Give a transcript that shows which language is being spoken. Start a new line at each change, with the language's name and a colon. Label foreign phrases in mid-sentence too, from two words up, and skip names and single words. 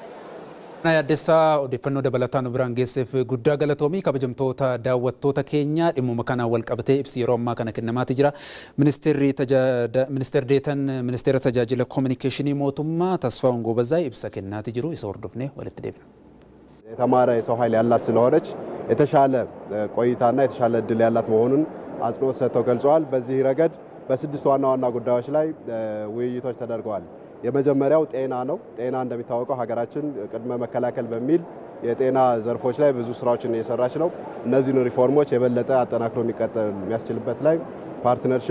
Oromo: Yaaddeessaa odeeffannoo dabalataan biraan geesseef guddaa galatoomii kabajamtoota daawwattoota keenya dhimmuma kana wal qabatee ibsi yeroo ammaa kana kennamaati jira. Ministeerri deetan ministeera tajaajila kominikeeshinii mootummaa Tasfaa'uun Goobazaa ibsa kennaati jiru. Isa hordofnee walitti deebina.
Amharic: የተማረ የሰው ኃይል ያላት ስለሆነች የተሻለ ቆይታና የተሻለ እድል ያላት መሆኑን አጽንኦት ሰጥተው ገልጸዋል። በዚህ ረገድ በስድስት ዋና ዋና ጉዳዮች ላይ ውይይቶች ተደርገዋል። የመጀመሪያው ጤና ነው። ጤና እንደሚታወቀው ሀገራችን ቅድመ መከላከል በሚል የጤና ዘርፎች ላይ ብዙ ስራዎችን እየሰራች ነው። እነዚህን ሪፎርሞች የበለጠ አጠናክሮ የሚያስችልበት ላይ ፓርትነርሺፕ